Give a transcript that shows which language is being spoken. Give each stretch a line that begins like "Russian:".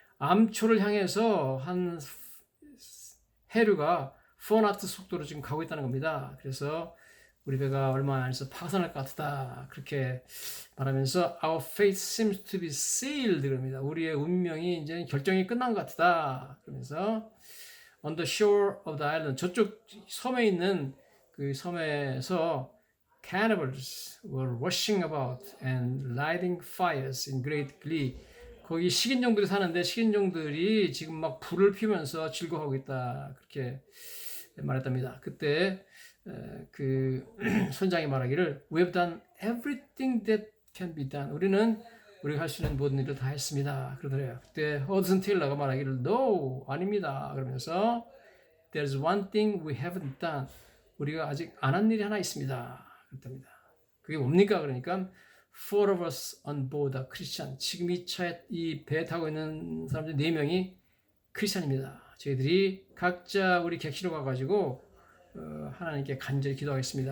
Korean: 암초를 향해서 한 해류가 4나트 속도로 지금 가고 있다는 겁니다. 그래서 우리 배가 얼마 안에서 파산할 것 같다, 그렇게 말하면서
English: our fate seems to be sealed
Korean: 그럽니다. 우리의 운명이 이제 결정이 끝난 것 같다. 그러면서
English: on the shore of the island,
Korean: 저쪽 섬에 있는 그 섬에서
English: cannibals were rushing about and lighting fires in great glee.
Korean: 거기 식인종들이 사는데 식인종들이 지금 막 불을 피우면서 즐거워하고 있다, 그렇게 말했답니다. 그때 그 선장이 말하기를
English: We have done everything that can be done.
Korean: 우리가 할 수 있는 모든 일을 다 했습니다, 그러더래요. 그때 허드슨 테일러가 말하기를
English: No,
Korean: 아닙니다, 그러면서
English: There's one thing we haven't done.
Korean: 우리가 아직 안 한 일이 하나 있습니다, 그랬답니다. 그게 뭡니까? 그러니까
English: Four of us on board are Christian.
Korean: 지금 이 배 타고 있는 사람들 4명이 크리스찬입니다. 저희들이 각자 우리 객실로 가가지고 하나님께 간절히 기도하겠습니다.